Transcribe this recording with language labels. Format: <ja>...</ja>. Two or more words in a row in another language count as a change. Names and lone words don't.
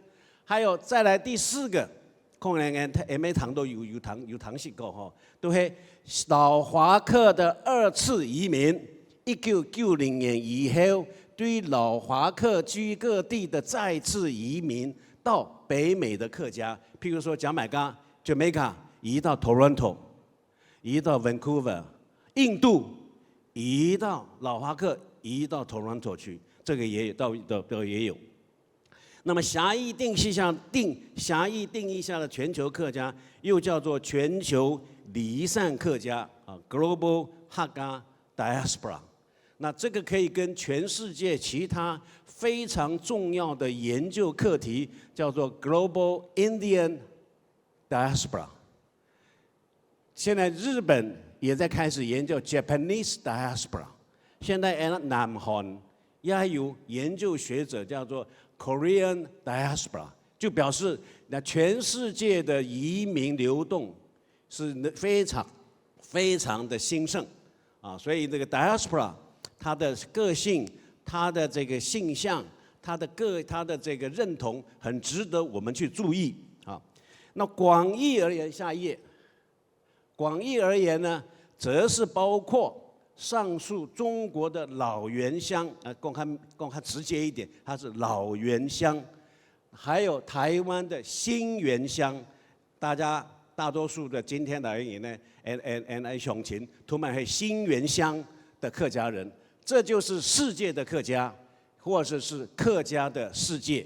<zh>還有再來第四個，可能每堂都有堂識過吼，都係老華客的二次移民，1990年以後，對老華客居各地的再次移民到北美的客家，譬如說Jamaica 移到 Toronto， 移到 Vancouver， 印度移到老華客移到 Toronto 去，這個也有都也有。那麼狹義定義下的全球客家，又叫做全球離散客家啊 ，</zh> <en>Global Hakka Diaspora。</en> <zh>那這個可以跟全世界其他非常重要的研究課題，叫做</zh> <en>Global Indian Diaspora。</en> <zh>現在日本也在開始研究</zh> <en>Japanese Diaspora。</en> <zh>現在南韓也有研究學者叫做</zh> <en>Korean Diaspora，</en> <zh>就表示那全世界的移民流動是非常的興盛啊，所以這個 Diaspora 它的個性、它的這個性向、它的這個認同，很值得我們去注意啊。那廣義而言，下一頁，廣義而言呢，則是包括上述中國的老原鄉，公開直接一點，它是老原鄉，還有台灣的新原鄉，大多數的今天來言呢鄉親，他們係新原鄉的客家人，這就是世界的客家，或者是客家的世界。</zh>